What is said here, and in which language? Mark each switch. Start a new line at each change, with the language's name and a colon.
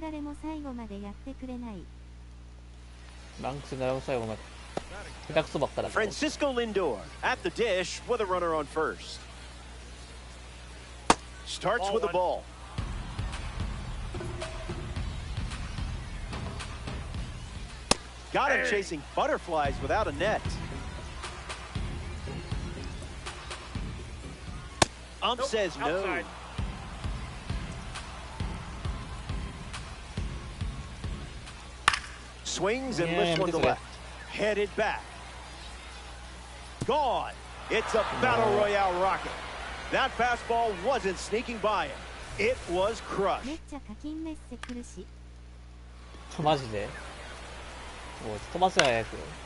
Japanese: 誰も最後までやってくれない。ランク戦の最後まで。下手くそばっかだから。
English: Francisco Lindor at the dish with a runner on first. Starts with a ball. Got him chasing butterflies without a net. Ump says no. Swings and lifts one to left. Headed back. Gone. It's a Battle Royale rocket. That fastball wasn't sneaking by him. It was crushed.
Japanese: めっちゃ課金メッセ来るし。マジでもう飛ばせ早く。